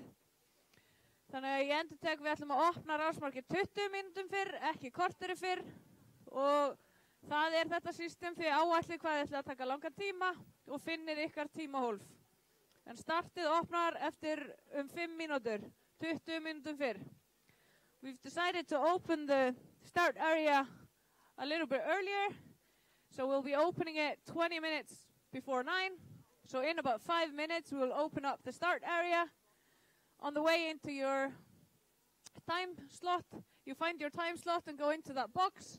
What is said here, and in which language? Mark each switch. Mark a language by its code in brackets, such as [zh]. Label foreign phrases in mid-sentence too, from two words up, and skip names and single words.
[is] Þannig að ég endurtek, við ætlum að opna rásmarkið 20 mínútum fyrr, ekki korteri fyrr. Og það þetta system því áætlið hvað þið ætla að taka langan tíma og finnið ykkar tímahólf. En startið opnar eftir 5 mínútur, 20 mínútum fyrr. [en] We've decided to open the start area a little bit earlier. So we'll be opening it 20 minutes before 9. So in about 5 minutes, we will open up the start area. On the way into your time slot, you find your time slot and go into that box.